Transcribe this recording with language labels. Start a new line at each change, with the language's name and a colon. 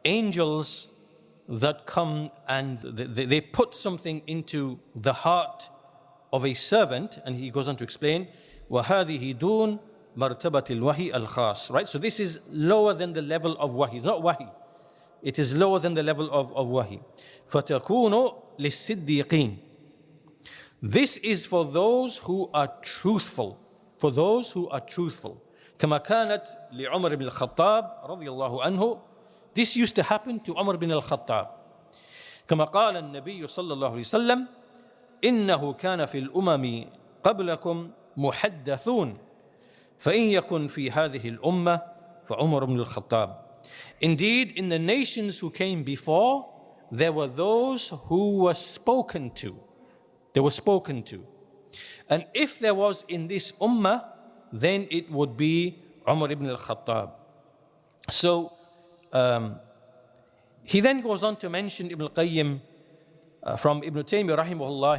English: Angels that come and they put something into the heart of a servant, and he goes on to explain,
Arabic: وَهَذِهِ دُونَ مَرْتَبَةِ الْوَحِي الْخَاص.
English: Right, so this is lower than the level of wahi. It's not wahi. It is lower than the level of wahi.
Arabic: فَتَكُونُ لِلصِّدِّيقِينَ.
English: This is for those who are truthful. For those who are truthful.
Arabic: كما كانت لعمر بن الخطاب رضي الله عنه.
English: This used to happen to Umar bin al-Khattab.
Arabic: كما قال النبي صلى الله عليه وسلم إنه كان في الأمم قبلكم محدثون فإن يكن في هذه الأمة فعمر بن الخطاب.
English: Indeed, in the nations who came before, there were those who were spoken to. They were spoken to. And if there was in this ummah, then it would be Umar ibn al-Khattab. So, he then goes on to mention Ibn al-Qayyim from Ibn Taymiyyah rahimahullah.